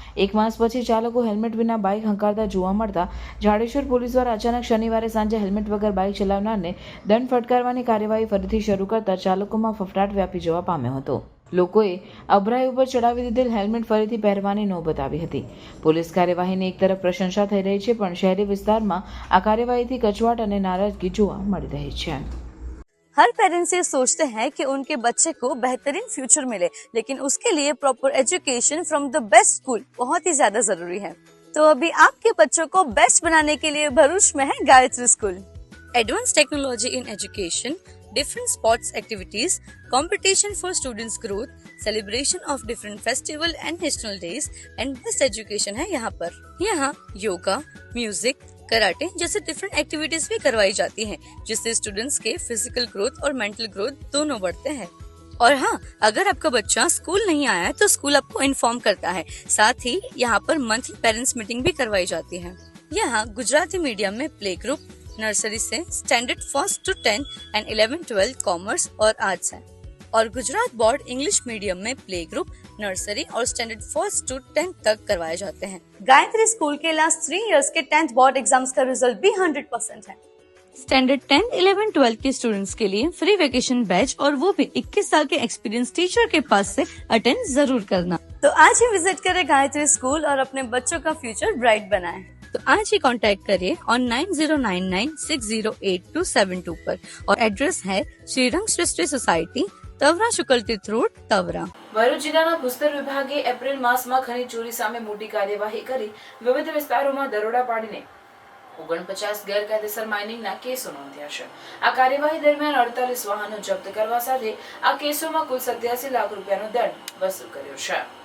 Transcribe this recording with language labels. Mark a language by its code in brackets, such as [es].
[gu] 1 માસ પછી ચાલકો હેલ્મેટ વિના બાઇક હંકારતા જોવા મળતા જાડેશ્વર પોલીસ દ્વારા અચાનક શનિવારે સાંજે હેલ્મેટ વગર બાઇક ચલાવનારને દંડ ફટકારવાની કાર્યવાહી ફરીથી શરૂ કરતા ચાલકોમાં ફફડાટ વ્યાપી જવા પામ્યો હતો. લોકોએ અભરાઈ ઉપર ચડાવી દીધેલ હેલ્મેટ ફરીથી પહેરવાની નોબત આવી હતી. પોલીસ કાર્યવાહીની એક તરફ પ્રશંસા થઈ રહી છે, પણ શહેરી વિસ્તારમાં આ કાર્યવાહીથી કચવાટ અને નારાજગી જોવા મળી રહી છે. [hi] हर पेरेंट्स ये सोचते हैं कि उनके बच्चे को बेहतरीन फ्यूचर मिले, लेकिन उसके लिए [en] proper education from the best school [hi] बहुत ही ज्यादा जरूरी है. तो अभी आपके बच्चों को बेस्ट बनाने के लिए भरूच में है Gayatri school. [en] advance technology in education, different sports activities, competition for students' growth, celebration of different festival and national days, and best education [hi] है यहाँ पर. यहाँ योगा, म्यूजिक, कराटे जैसे डिफरेंट एक्टिविटीज भी करवाई जाती हैं, जिससे स्टूडेंट्स के फिजिकल ग्रोथ और मेंटल ग्रोथ दोनों बढ़ते हैं. और हाँ, अगर आपका बच्चा स्कूल नहीं आया है तो स्कूल आपको इन्फॉर्म करता है. साथ ही यहाँ पर मंथली पेरेंट्स मीटिंग भी करवाई जाती है. यहाँ गुजराती मीडियम में प्ले ग्रुप, नर्सरी से standard 1st to 10 and 11-12 commerce और आर्ट्स है. और गुजरात बोर्ड इंग्लिश मीडियम में प्ले ग्रुप, नर्सरी और स्टैंडर्ड 1st to 10 तक करवाए जाते हैं. गायत्री स्कूल के लास्ट 3 इयर्स के 10th बोर्ड एग्जाम्स का रिजल्ट भी 100% है. स्टैंडर्ड 10, 11, 12 के स्टूडेंट्स के लिए फ्री वेकेशन बैच, और वो भी 21 साल के एक्सपीरियंस टीचर के पास से अटेंड जरूर करना. तो आज ही विजिट करें गायत्री स्कूल और अपने बच्चों का फ्यूचर ब्राइट बनाएं. तो आज ही कांटेक्ट करिए ऑन 9099608272 पर, और एड्रेस है श्रीरंग सृष्टि सोसाइटी, तवरा शुक्ल तीर्थ रोड, तवरा. [gu] ભરૂચ જિલ્લાના ભૂસ્તર વિભાગે એપ્રિલ માસમાં ખનીજ ચોરી સામે મોટી કાર્યવાહી કરી વિવિધ વિસ્તારોમાં દરોડા પાડીને 49 ગેરકાયદેસર માઇનિંગના કેસો નોંધ્યા છે. આ કાર્યવાહી દરમિયાન 48 વાહનો જપ્ત કરવા સાથે આ કેસોમાં કુલ 87 લાખ રૂપિયાનો દંડ વસૂલ કર્યો છે.